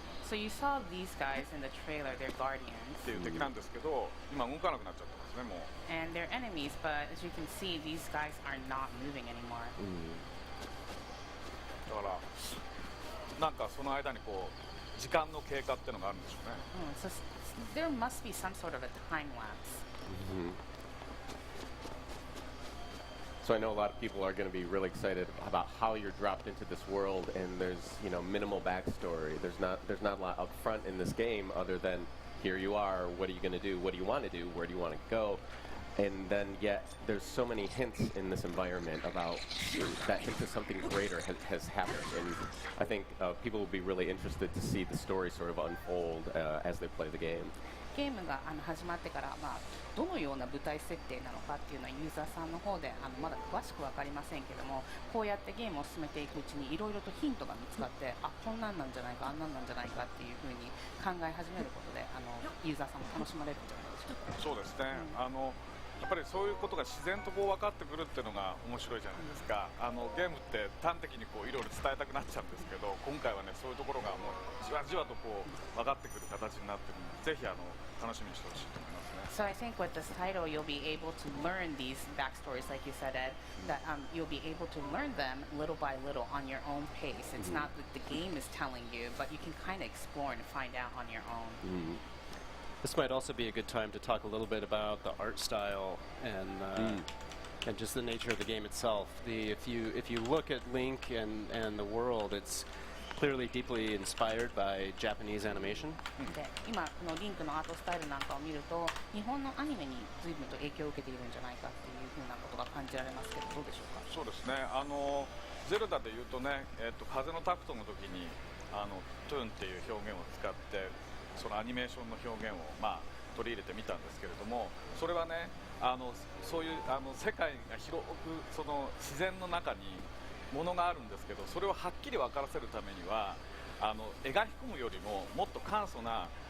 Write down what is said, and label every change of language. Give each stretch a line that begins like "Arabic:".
English: So you saw these guys in the trailer, they're guardians.
Japanese: っていう敵なんですけど、今動かなくなっちゃってますねもう。
English: And they're enemies, but as you can see, these guys are not moving anymore.
Japanese: だからなんかその間にこう時間の経過っていうのがあるんでしょうね。
English: So there must be some sort of a time lapse. So I know a lot of people are going to be really excited about how you're dropped into this world, and there's minimal backstory. There's not a lot up front in this game other than here you are. What are you going to do? What do you want to do? Where do you want to go? And then yet there's so many hints in this environment about that hint of something greater has happened, and I think people will be really interested to see the story sort of unfold as they play the game.
Japanese: ゲームが始まってから、どのような舞台設定なのかっていうのはユーザーさんの方でまだ詳しく分かりませんけども、こうやってゲームを進めていくうちにいろいろとヒントが見つかって、こんなんなんじゃないか、あんなんなんじゃないかっていうふうに考え始めることでユーザーさんも楽しまれるんじゃないでしょうか。そうですね。やっぱりそういうことが自然とこう分かってくるっていうのが面白いじゃないですか。ゲームって端的にこういろいろ伝えたくなっちゃうんですけど、今回はねそういうところがもうじわじわとこう分かってくる形になってるので、ぜひ楽しみにしてほしいと思いますね。
English: So I think with this title you'll be able to learn these backstories, like you said, Ed, that you'll be able to learn them little by little on your own pace. It's not that the game is telling you, but you can kind of explore and find out on your own. This might also be a good time to talk a little bit about the art style and just the nature of the game itself. If you look at Link and the world, it's clearly deeply inspired by Japanese animation.
Japanese: で今このリンクのアートスタイルなんかを見ると日本のアニメに随分と影響を受けているんじゃないかっていうふうなことが感じられますけどどうでしょうか。そうですね。ゼルダでいうとね、風のタクトの時にトゥーンっていう表現を使ってそのアニメーションの表現を取り入れてみたんですけれども、それはねそういう世界が広くその自然の中にものがあるんですけど、それをはっきり分からせるためには描き込むよりももっと簡素な